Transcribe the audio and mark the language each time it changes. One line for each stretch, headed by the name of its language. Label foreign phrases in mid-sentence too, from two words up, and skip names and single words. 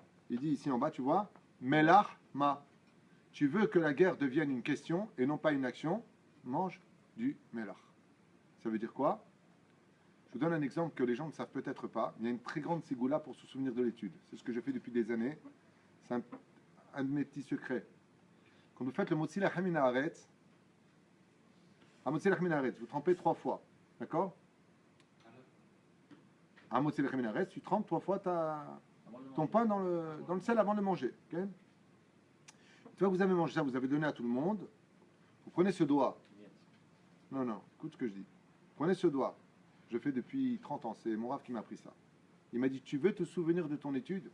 French: Il dit ici en bas, tu vois, Melach ma. Tu veux que la guerre devienne une question et non pas une action, mange du melach. Ça veut dire quoi? Je vous donne un exemple que les gens ne savent peut-être pas. Il y a une très grande ségoula pour se souvenir de l'étude. C'est ce que je fais depuis des années. C'est un de mes petits secrets. Quand vous faites le
Hebrew: מוציא לחם מן הארץ,
French: un
Hebrew: מוציא לחם מן הארץ,
French: vous trempez 3 fois. D'accord? Un
Hebrew: מוציא לחם מן הארץ,
French: tu trempes 3 fois ton pain dans le sel avant de le manger. Okay? Tu vois, vous avez mangé ça, vous avez donné à tout le monde. Vous prenez ce doigt. Non, écoute ce que je dis. Prenez ce doigt. Je fais depuis 30 ans, c'est mon rave qui m'a appris ça. Il m'a dit, tu veux te souvenir de ton étude?